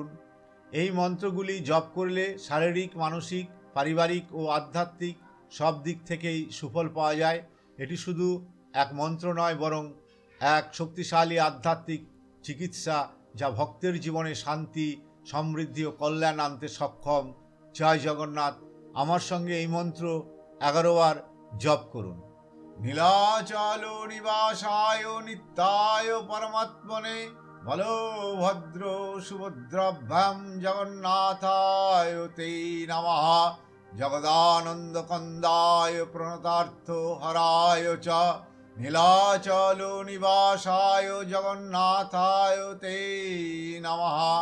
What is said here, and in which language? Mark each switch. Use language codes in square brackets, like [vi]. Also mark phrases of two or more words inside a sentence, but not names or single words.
[bn] এই মন্ত্রগুলি জপ করলে শারীরিক, মানসিক, পারিবারিক ও আধ্যাত্মিক সব দিক থেকেই সুফল পাওয়া যায়। এটি শুধু এক মন্ত্র নয়, বরং এক শক্তিশালী আধ্যাত্মিক চিকিৎসা, যা ভক্তের জীবনে শান্তি, সমৃদ্ধি ও কল্যাণ আনতে সক্ষম। জয় জগন্নাথ। আমার সঙ্গে এই মন্ত্র 11 বার জপ করুন। [sa] নীলাচল নিবাসায় নিত্যায় পরমাত্মনে বলভদ্র সুভদ্রাভ্যাং জগন্নাথায় তে নমঃ। জগদানন্দ কন্দায় প্রণতার্থ হরায় চ নীলাচল নিবাসায় জগন্নাথায় তে নমঃ।